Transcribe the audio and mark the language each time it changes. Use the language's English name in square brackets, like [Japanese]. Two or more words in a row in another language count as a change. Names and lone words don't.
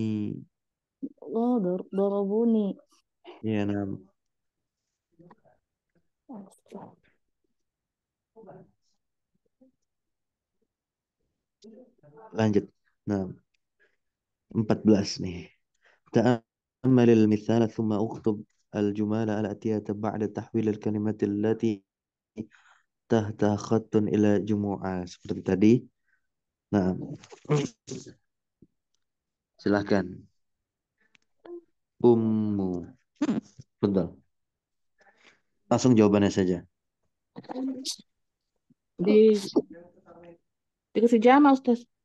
[Indonesian] oh darabuni. Ya, nah. Lanjut. Nah, 14 nih. [Arabic] تأمل المثال ثم اكتب الجمال الآتية بعد تحويل الكلمات التي تحت خط إلى جموعة [Indonesian] seperti tadi. Nah, silahkan. Ummu. Betul. Langsung jawabannya saja. Di dikasih jama Ustaz.